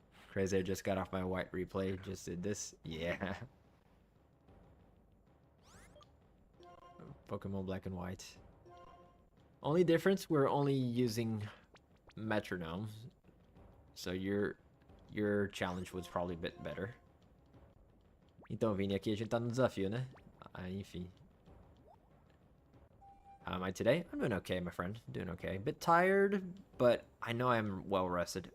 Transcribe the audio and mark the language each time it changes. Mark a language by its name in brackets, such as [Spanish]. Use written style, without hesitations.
[English] Crazy, I just got off my white replay. Just did this. Yeah. Pokemon Black and White. Only difference, we're only using metronome. So your challenge was probably a bit better. [Portuguese] Então, Vini, aqui a gente tá no desafio, né? Ah, enfim. [English] How am I today? I'm doing okay, my friend. Doing okay. Bit tired, but I know I'm well rested.